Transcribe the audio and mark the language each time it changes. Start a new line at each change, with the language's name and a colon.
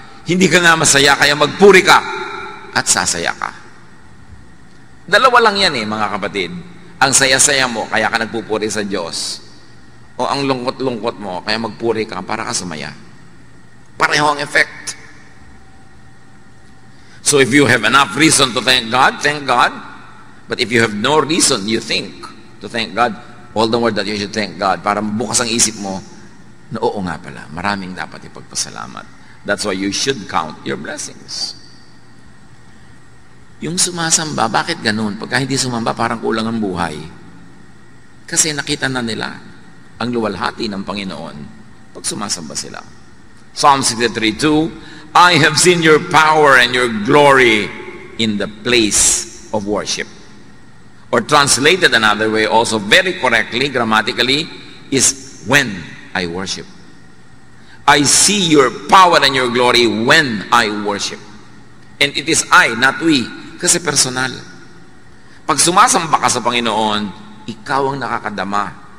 Filipino: Hindi ka nga masaya, kaya magpuri ka at sasaya ka. Dalawa lang yan mga kapatid. Ang saya-saya mo, kaya ka nagpupuri sa Diyos. O ang lungkot-lungkot mo, kaya magpuri ka para ka sumaya. Pareho ang effect.
English: So if you have enough reason to thank God, thank God. But if you have no reason, you think to thank God, all the more that you should thank God
Filipino: para bukas ang isip mo na oo nga pala, maraming dapat ipagpasalamat.
English: That's why you should count your blessings.
Filipino: Yung sumasamba, bakit ganun? Pagka hindi sumamba, parang kulang ang buhay. Kasi nakita na nila ang luwalhati ng Panginoon pag sumasamba sila.
English: Psalm 63:2, I have seen your power and your glory in the place of worship. Or translated another way, also very correctly, grammatically, is when I worship. I see your power and your glory when I worship. And it is I, not we.
Filipino: Kasi personal. Pag sumasamba ka sa Panginoon, ikaw ang nakakadama.